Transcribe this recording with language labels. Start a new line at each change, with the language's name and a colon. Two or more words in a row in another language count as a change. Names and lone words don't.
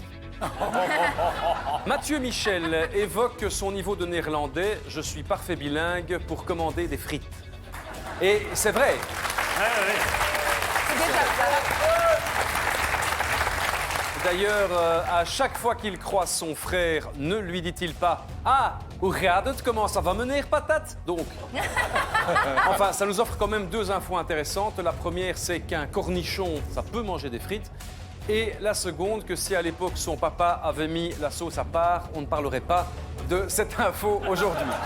French: Mathieu Michel évoque son niveau de néerlandais. Je suis parfait bilingue pour commander des frites. Et c'est vrai. D'ailleurs, à chaque fois qu'il croise son frère, ne lui dit-il pas « Ah,
Dutch: hoe gaat het?
French: Comment ça va mener, patate ?» Donc, enfin, ça nous offre quand même 2 infos intéressantes. La première, c'est qu'un cornichon, ça peut manger des frites. Et la seconde, que si à l'époque son papa avait mis la sauce à part, on ne parlerait pas de cette info aujourd'hui.